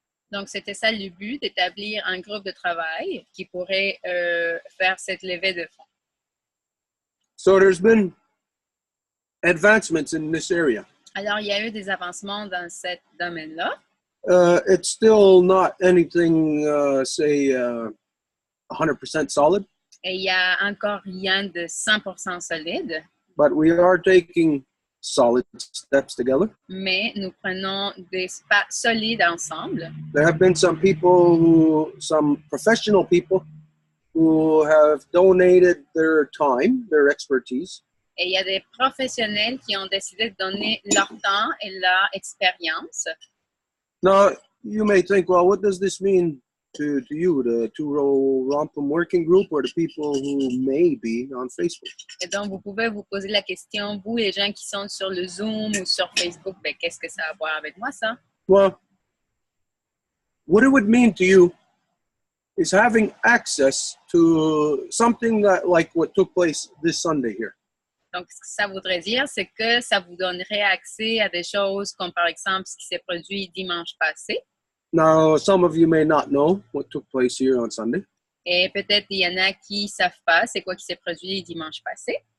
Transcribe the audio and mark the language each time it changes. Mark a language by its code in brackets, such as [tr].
[fr] Donc, c'était ça le but, d'établir un groupe de travail qui pourrait faire cette levée de fonds. [en] So there's been advancements in this area. [fr] Alors, il y a eu des avancements dans ce domaine-là. [en] It's still not anything, say, 100% solid. [fr] Et il n'y a encore rien de 100% solide. [en] But we are taking solid steps together. [fr] Mais nous prenons des pas solides ensemble. [en] There have been some people some professional people who have donated their time, their expertise. [fr] Et il y a des professionnels qui ont décidé de donner leur temps et leur expérience. [en] Now, you may think, well, what does this mean to you, the Row Wampum working group, or the people who may be on Facebook? [fr] Et donc, vous pouvez vous poser la question, vous, les gens qui sont sur le Zoom ou sur Facebook, ben, qu'est-ce que ça a à voir avec moi, ça? [en] Well, what it would mean to you is having access to something that, like what took place this Sunday here. [fr] Donc, ce que ça voudrait dire, c'est que ça vous donnerait accès à des choses comme, par exemple, ce qui s'est produit dimanche passé. [en] Now, some of you may not know what took place here on Sunday. [fr] Et peut-être il y en a qui ne savent pas c'est quoi qui s'est produit dimanche passé.